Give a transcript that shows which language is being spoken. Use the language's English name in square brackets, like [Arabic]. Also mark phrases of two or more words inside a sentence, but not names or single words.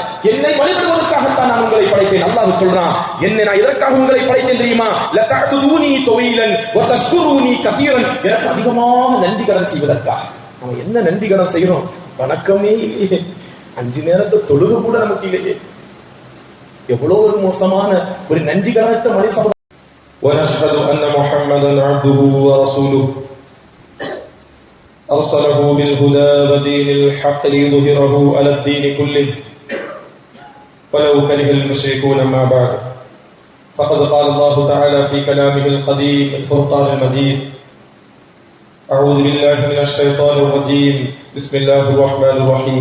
[Tamil] என்னை வழிபடுவதற்காகத்தான் நான் உங்களை படைத்தேன். அல்லாஹ் சொல்றான், என்னை நான் எதற்காக உங்களை படைத்தேன் தெரியுமா? [Arabic] لتعبدوني طويلا وتشكروني كثيرا, [Tamil] எனக்கு அதிகமாக நன்றி கடன் செய்வதற்காக. நம்ம என்ன நன்றி கடன் செய்யறோம்? வணக்கமே இல்லையே, 5 நேரத்தை தொழுக கூட நமக்கு இல்லையே. எவ்வளவு ஒரு மோசமான ஒரு நன்றி கடனற்ற மனுஷன். [Arabic] ونشهد أن محمدا عبده ورسوله أرسله بالهدى ودين الحق ليظهره على الدين كله ولو كره المشركون. ما بعد، فقد قال الله تعالى في كلامه القديم الفرقان المجيد: أعوذ بالله من الشيطان الرجيم، بسم الله الرحمن الرحيم.